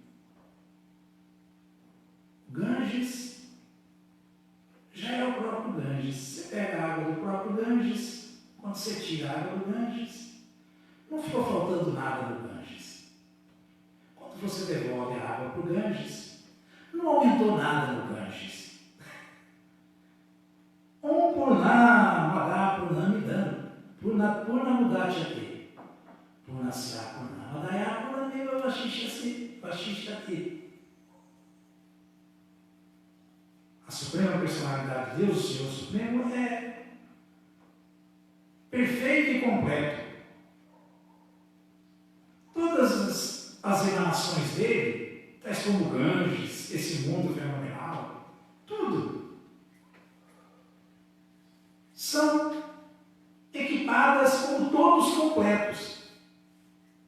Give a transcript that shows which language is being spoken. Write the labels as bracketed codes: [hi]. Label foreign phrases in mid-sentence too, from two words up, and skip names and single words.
[pt] Ganges já é o próprio Ganges. Você pega a água do próprio Ganges, quando você tira a água do Ganges, não ficou faltando nada no Ganges. Quando você devolve a água para o Ganges, não aumentou nada no Ganges. [sa] Purna madá purna midam, purna mudachyate, purnasya purna madaya purnameva vashishyate. [pt] A Suprema Personalidade de Deus, o Senhor Supremo, é perfeito e completo. Todas as emanações dele, tais como Ganges, esse mundo fenomenal, tudo, são equipadas como todos completos.